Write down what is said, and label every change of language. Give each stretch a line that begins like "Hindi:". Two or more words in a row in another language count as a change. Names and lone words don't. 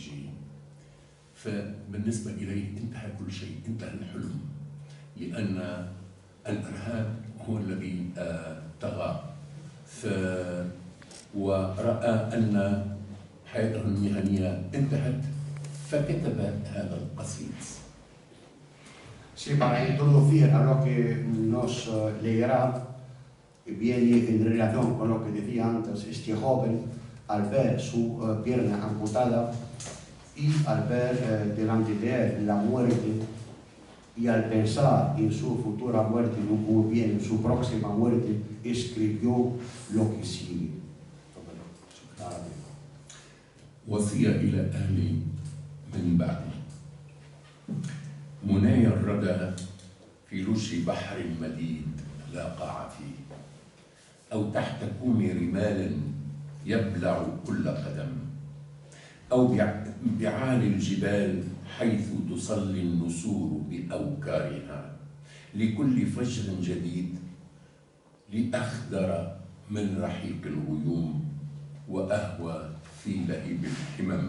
Arabic: فبالنسبة إليه انتهى كل شيء، انتهى الحلم، لأن الإرهاب هو الذي طغى، ورأى أن حياته المهنية انتهت فكتب هذا القصيد.
Spanish: Sí, para introducir a lo que nos leerá, viene en relación con lo que decía antes. Este joven, al ver su pierna amputada y al ver delante de él la muerte, y al pensar en su futura muerte, o bien en su próxima muerte, escribió lo que sigue.
Arabic: وصية إلى أهلي من بعدي. مناي الردى في لج بحر مديد لا قاع فيه، أو تحت كوم رمال يبلع كل قدم، أو بعالي الجبال حيث تصلي النسور بأوكارها، لكل فجر جديد لأخدر من رحيق الغيوم وأهوى في لهيب الحمم.